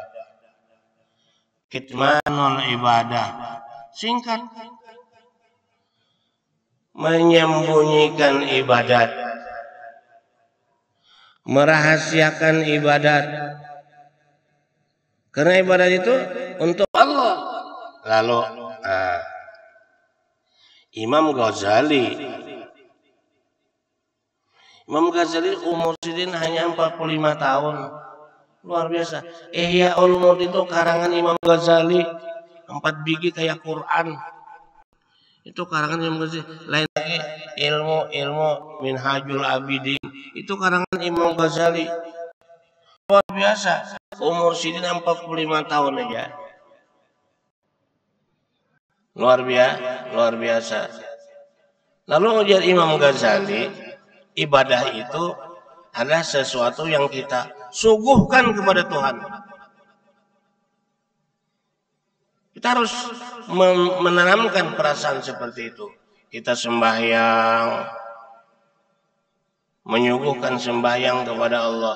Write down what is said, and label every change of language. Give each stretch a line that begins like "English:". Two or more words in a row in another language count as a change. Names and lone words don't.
Arabic: كتمان العبادة,
Indonesian: singkat, menyembunyikan ibadat, merahasiakan ibadat. Karena ibadat itu untuk Allah. Lalu Imam Ghazali umur sidin hanya 45 tahun. Luar biasa. Ihya Ulumuddin itu karangan Imam Ghazali, 4 biji kayak Quran. Itu karangan Imam Ghazali. Lain lagi ilmu Minhajul Abidin, itu karangan Imam Ghazali. Luar biasa. Umur sidin 45 tahun aja. Luar biasa. Lalu ujar Imam Ghazali, ibadah itu adalah sesuatu yang kita suguhkan kepada Tuhan. Kita harus menanamkan perasaan seperti itu. Kita sembahyang, menyuguhkan sembahyang kepada Allah.